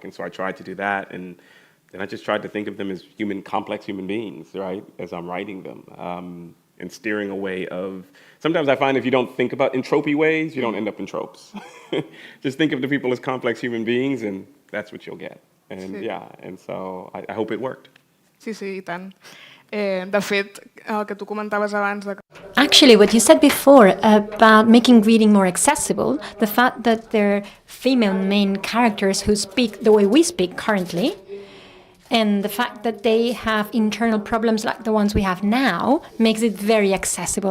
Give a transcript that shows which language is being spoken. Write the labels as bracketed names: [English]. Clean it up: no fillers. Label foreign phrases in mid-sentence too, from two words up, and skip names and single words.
[English] And so I tried to do that, and then I just tried to think of them as complex human beings, right, as I'm writing them, and steering away of, sometimes I find if you don't think about in tropey ways, you don't end up in tropes. Just think of the people as complex human beings, and that's what you'll get. And [Catalan] Sí. [English] yeah, and so I hope it worked. [Catalan] Sí, sí, i tant. De fet, el que tu comentaves abans de... [English] Actually, what you said before about making reading more accessible, the fact that there are female main characters who speak the way we speak currently, and the fact that they have internal problems like the ones we have now, makes it very accessible.